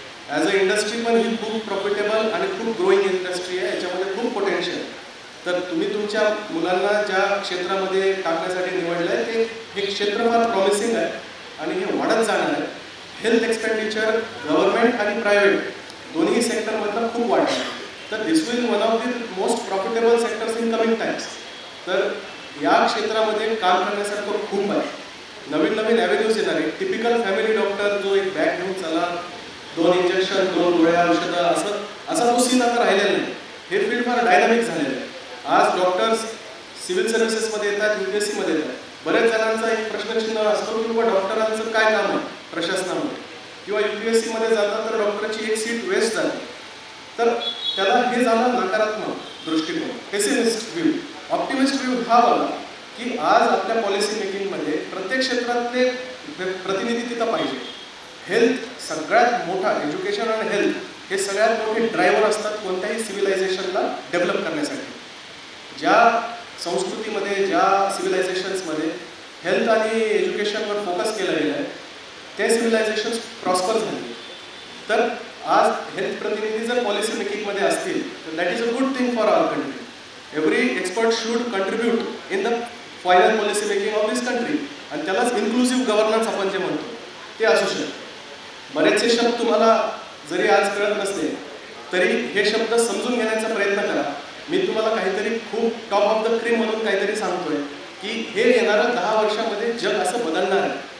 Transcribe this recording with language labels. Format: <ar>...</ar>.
<mr>As a industry पण ही खूप profitable आणि खूप ग्रोईंग इंडस्ट्री आहे. याच्यामध्ये खूप पोटेन्शियल. तर तुम्ही तुमच्या मुलांना ज्या क्षेत्रामध्ये टाकण्यासाठी निवडलं आहे ते हे क्षेत्र फार प्रॉमिसिंग आहे आणि हे वाढत जाणार आहे. हेल्थ एक्सपेंडिचर गव्हर्नमेंट आणि प्रायव्हेट दोन्ही सेक्टरमधलं खूप वाढलं आहे.</mr> <en>तर this will one of the most profitable sectors in coming times.</en> <mr>तर या क्षेत्रामध्ये काम करण्यासारखं खूप आहे. नवीन नवीन ॲव्हेन्यूज येणार आहे. टिपिकल फॅमिली डॉक्टर जो एक बॅग घेऊन चला, 2 इंजेक्शन, 2 गोळ्या, औषधं असा तो सीन आता राहिलेला नाही. हे फील्ड फार डायनामिक झालेलं आहे. आज डॉक्टर्स सिव्हिल सर्व्हिसेसमध्ये येतात, UPSCमध्ये येतात. बऱ्याच जणांचा एक प्रश्नचिन्ह असतो की बाबा डॉक्टरांचं काय काम आहे प्रशासनामध्ये, किंवा UPSCमध्ये जातात तर डॉक्टरची एक सीट वेस्ट झाली. तर त्याला हे झालं नकारात्मक दृष्टिकोन, पेसिमिस्ट व्ह्यू. ऑप्टिमिस्ट व्ह्यू हा बघा की आज आपल्या पॉलिसी मेकिंगमध्ये प्रत्येक क्षेत्रातले प्रतिनिधी तिथं पाहिजे. हेल्थ सगळ्यात मोठा, एज्युकेशन आणि हेल्थ हे सगळ्यात मोठे ड्रायव्हर असतात कोणत्याही सिव्हिलायझेशनला डेव्हलप करण्यासाठी. ज्या संस्कृतीमध्ये, ज्या सिव्हिलायझेशन्समध्ये हेल्थ आणि एज्युकेशनवर फोकस केला गेला आहे ते सिव्हिलायझेशन्स प्रॉस्पर झाले. तर आज हेल्थ प्रतिनिधी जर पॉलिसी मेकिंगमध्ये असतील तर</mr> <en>That is a good thing for our country. Every expert should contribute in the final policy making of this country.</en> <mr>आणि त्यालाच इन्क्लुसिव्ह गव्हर्नन्स आपण जे म्हणतो ते असू शकतं. बरेचसे शब्द तुम्हाला जरी आज कळत नसले तरी हे शब्द समजून घेण्याचा प्रयत्न करा. मी तुम्हाला काहीतरी खूप</mr> <en>top of the cream</en> <mr>म्हणून काहीतरी सांगतोय की हे येणाऱ्या 10 वर्षामध्ये जग असं बदलणार आहे.</mr>